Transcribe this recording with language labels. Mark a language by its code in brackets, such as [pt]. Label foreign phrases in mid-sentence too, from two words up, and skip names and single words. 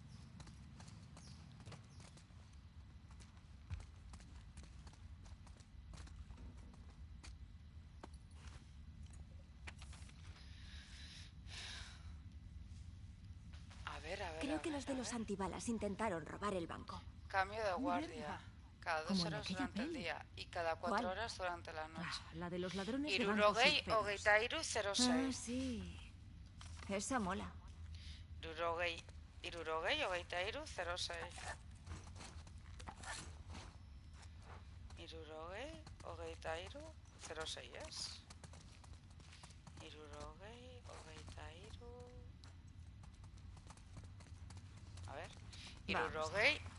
[es] A ver. Creo que los de los antibalas intentaron robar el banco. Cambio de guardia. Mierda. Cada 2 Como en horas aquella durante el peli. día y cada 4 ¿Cuál? horas durante la noche. Ah, la de los ladrones de [eu] Hirurogei [es] bancos y [eu] hogeita hiru Ah, 06. [es] sí. Esa mola. [eu] Hirurogei hogeita hiru 06. Hirurogei hogeita hiru 06, ez? Hirurogei hogeita hiru... [es] A ver. Hirurogei...